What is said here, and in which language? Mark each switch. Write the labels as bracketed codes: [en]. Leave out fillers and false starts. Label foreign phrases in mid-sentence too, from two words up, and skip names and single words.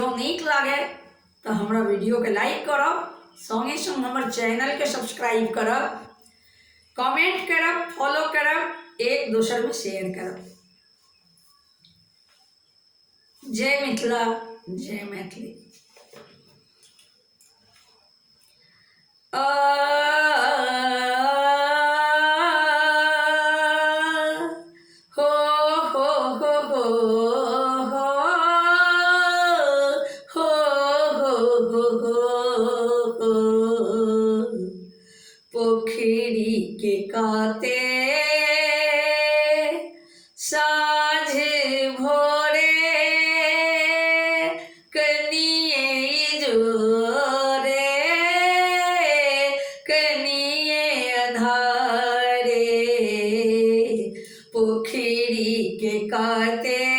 [mai] जो नीक लागे तो हमरा वीडियो के लाइक करब, संगे संग हमर चैनल के सब्सक्राइब करब, कमेंट करब, फॉलो करब, एक दोसर में शेयर करब। जय मिथिला, जय मैथिली। हो हो हो हो हो हो हो हो पोखरी के काते साँझ भोरे कनिये जोरे कनिये अंधारे पोखरी के काते